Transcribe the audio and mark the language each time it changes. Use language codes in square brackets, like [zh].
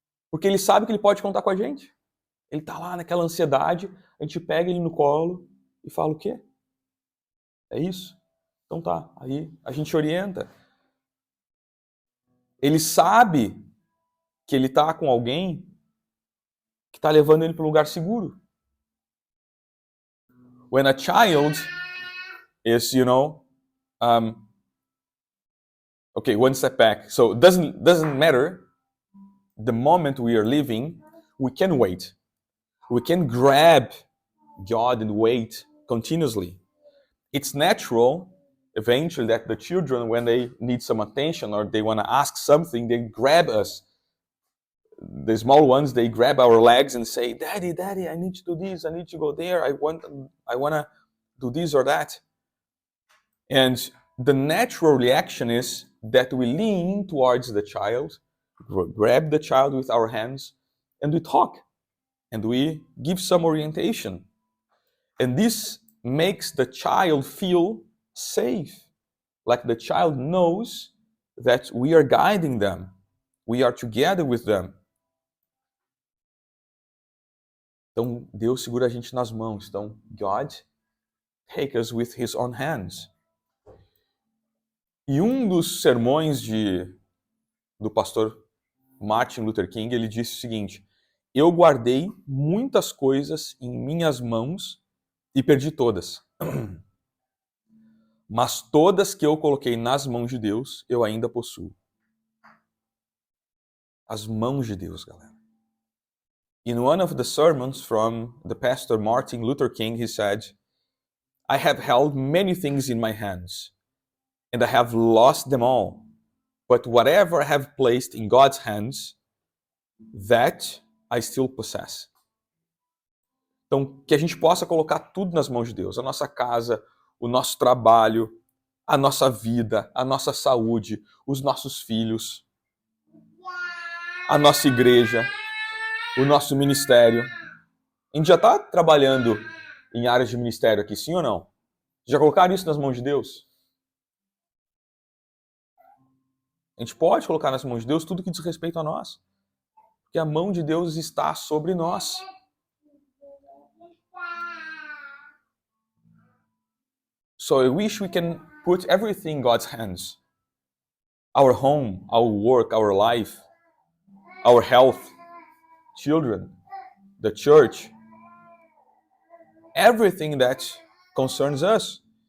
[pt] Porque ele sabe que ele pode contar com a gente. Ele está lá naquela ansiedade, a gente pega ele no colo e fala o quê? É isso? Então tá, aí a gente orienta. Ele sabe que ele está com alguém que está levando ele para um lugar seguro. [en] When a child is, okay, one step back. So it doesn't matter the moment we are living, we can wait. We can grab God and wait continuously. It's natural eventually that the children, when they need some attention or they want to ask something, they grab us. The small ones, they grab our legs and say, Daddy, I need to do this, I need to go there, I want to do this or that. And the natural reaction is that we lean towards the child, grab the child with our hands, and we talk, and we give some orientation. And this makes the child feel safe, like the child knows that we are guiding them, we are together with them. [pt] Então, Deus segura a gente nas mãos. Então, [en] God take us with his own hands. [pt] E um dos sermões do pastor Martin Luther King, ele disse o seguinte: eu guardei muitas coisas em minhas mãos e perdi todas. Mas todas que eu coloquei nas mãos de Deus, eu ainda possuo. As mãos de Deus, galera. [en] In one of the sermons from the pastor Martin Luther King, he said, I have held many things in my hands, and I have lost them all. But whatever I have placed in God's hands, that I still possess. [pt] Então, que a gente possa colocar tudo nas mãos de Deus. A nossa casa, o nosso trabalho, a nossa vida, a nossa saúde, os nossos filhos, a nossa igreja, o nosso ministério. A gente já está trabalhando em áreas de ministério aqui, sim ou não? Já colocaram isso nas mãos de Deus? A gente pode colocar nas mãos de Deus tudo que diz respeito a nós. Porque a mão de Deus está sobre nós. [en] So I wish we can put everything in God's hands. Our home, our work, our life, our health, children, the church, everything that concerns us.